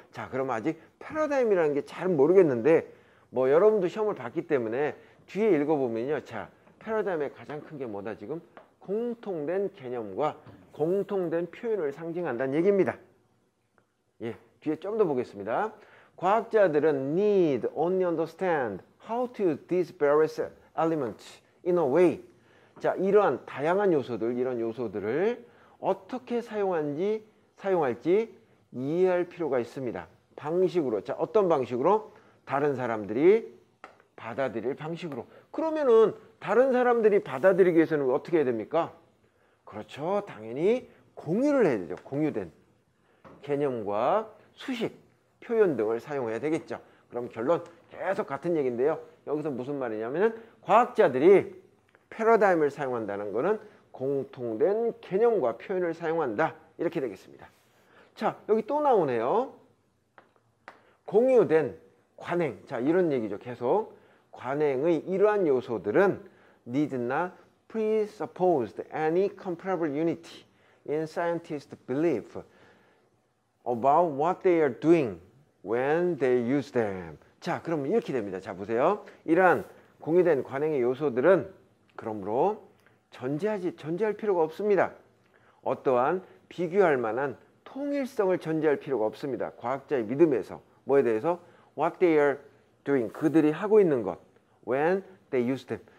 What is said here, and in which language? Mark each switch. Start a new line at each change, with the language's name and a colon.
Korean: 자, 그럼 아직 패러다임이라는 게 잘 모르겠는데 뭐 여러분도 시험을 봤기 때문에 뒤에 읽어보면요. 자, 패러다임의 가장 큰 게 뭐다 지금? 공통된 개념과 공통된 표현을 상징한다는 얘기입니다. 예, 뒤에 좀 더 보겠습니다. 과학자들은
English: need only understand how to use these various elements in a way.
Korean: 자, 이러한 다양한 요소들, 이런 요소들을 어떻게 사용할지 이해할 필요가 있습니다. 방식으로. 자, 어떤 방식으로? 다른 사람들이 받아들일 방식으로. 그러면은 다른 사람들이 받아들이기 위해서는 어떻게 해야 됩니까? 그렇죠. 당연히 공유를 해야 되죠. 공유된 개념과 수식, 표현 등을 사용해야 되겠죠. 그럼 결론 계속 같은 얘기인데요. 여기서 무슨 말이냐면은 과학자들이 패러다임을 사용한다는 것은 공통된 개념과 표현을 사용한다. 이렇게 되겠습니다. 자, 여기 또 나오네요. 공유된 관행. 자, 이런 얘기죠. 계속 관행의 이러한 요소들은
English: need not presuppose any comparable unity in scientists' belief about what they are doing when they use them.
Korean: 자, 그럼 이렇게 됩니다. 자, 보세요. 이러한 공유된 관행의 요소들은 그러므로 전제할 필요가 없습니다. 어떠한 비교할 만한 통일성을 전제할 필요가 없습니다. 과학자의 믿음에서 뭐에 대해서
English: what they are doing,
Korean: 그들이 하고 있는 것
English: when they use them.